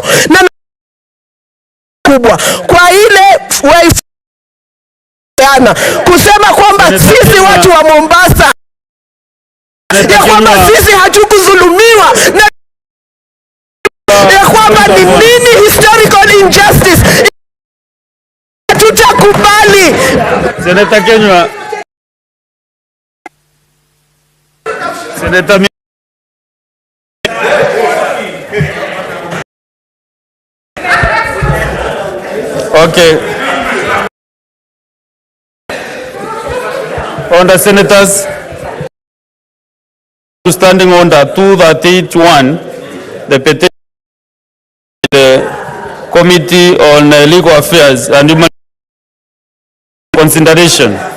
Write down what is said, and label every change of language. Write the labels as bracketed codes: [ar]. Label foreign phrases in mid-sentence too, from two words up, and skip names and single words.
[sw] Na kubwa kwa ile kusema kwamba sisi watu wa Mombasa ya kwamba sisi hatukudhulumiwa na ya kwamba ni nini [en] historical injustice, [sw] tutakubali. Seneta Kenywa. Seneta Okay. [en] On the senators, standing under 238(1), the petition the Committee on Legal Affairs and Human Consideration.